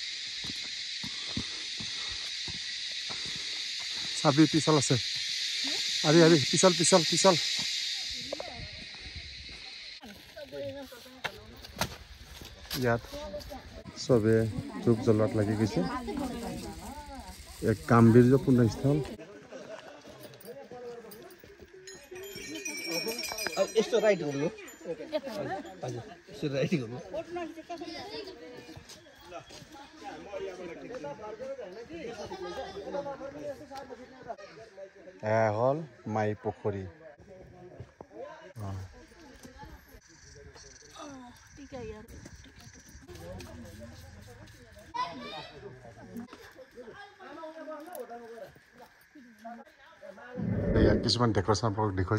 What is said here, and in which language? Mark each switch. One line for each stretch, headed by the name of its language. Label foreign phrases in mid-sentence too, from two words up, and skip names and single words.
Assamese: চাবি পিছল আছে আরে আরে পিছল পিছল পিছল ইয়াত চবে ধূপ জ্বলোৱাত লাগি গৈছে এক গাম্ভীৰ্যপূৰ্ণ স্থল
Nepali: यस्तो राइट गर्नु हजुर यस्तो राइट गर्नु
Assamese: হল মাই পুখুৰী ইয়াত কিছুমান ডেকৰেশ্যন আপোনালোক দেখুৱাইছে